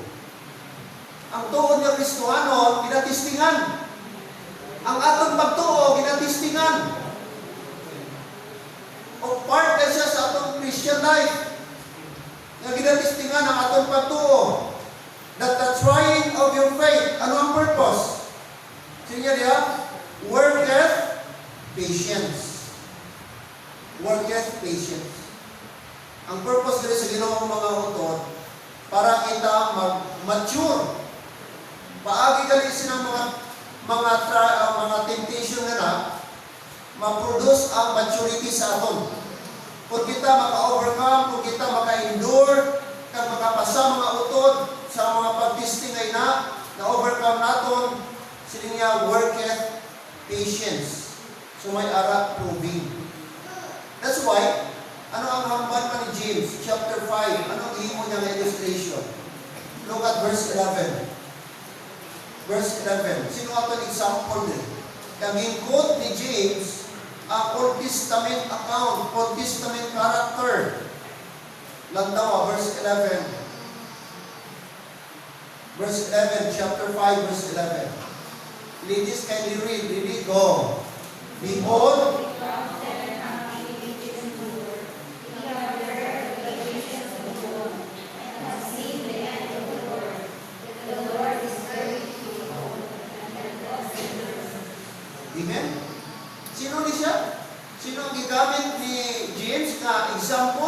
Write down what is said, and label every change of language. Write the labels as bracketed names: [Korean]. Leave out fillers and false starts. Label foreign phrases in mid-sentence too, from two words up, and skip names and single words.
[Hiligaynon] Ang tuon nga Kristohanon, ginatistingan. Ang atong pagtuo, ginatistingan. O part na siya sa atong [English] Christian life. [Hiligaynon] Nga ginatistingan ang atong pagtuo. [English] That the trying of your faith, [Hiligaynon] ano ang purpose? Sige niya, [English] worketh patience. Worketh patience. [Hiligaynon] Ang purpose dito sa Ginoong mga utod, para kita mag-mature. Paagi gali silang mga temptation na ma-produce ang maturity sa aton. Kung kita maka-overcome, kung kita maka-endure, kung makapasa mga utod sa mga pag-testing ay na-overcome naton, sila niya [English] worketh patience. [Hiligaynon] So may ara proving. [English] That's why, [Hiligaynon] ano ang hambal pa ni James, chapter 5, anong himo niya ng illustration? [English] Look at verse 11. Verse 11. [Hiligaynon] Sino ato ang example din? Kaging quote ni James, ang [English] Old Testament account, Old Testament character. [Hiligaynon] Lantawa, verse 11. Verse 11, chapter 5, verse 11. [English] Ladies, can you read? Read it, go. Behold, [Hiligaynon] amen? Sino ni siya? Sino ang gigamit ni James na example?